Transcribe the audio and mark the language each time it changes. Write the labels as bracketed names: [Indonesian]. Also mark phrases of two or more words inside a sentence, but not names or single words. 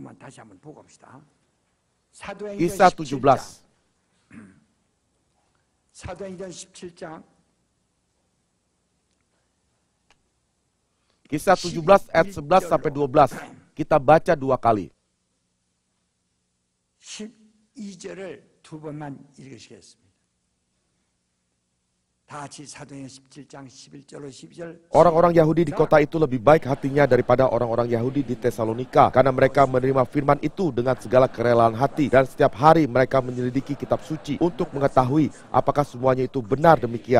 [Indonesian] Kisah 17. Kisah 17 ayat 11 sampai 12. Kita baca 2 kali. [Korean] 12절을 두 번만 읽으시겠습니다. [Indonesian] Orang-orang Yahudi di kota itu lebih baik hatinya daripada orang-orang Yahudi di Tesalonika, karena mereka menerima firman itu dengan segala kerelaan hati, dan setiap hari mereka menyelidiki kitab suci untuk mengetahui apakah semuanya itu benar demikian.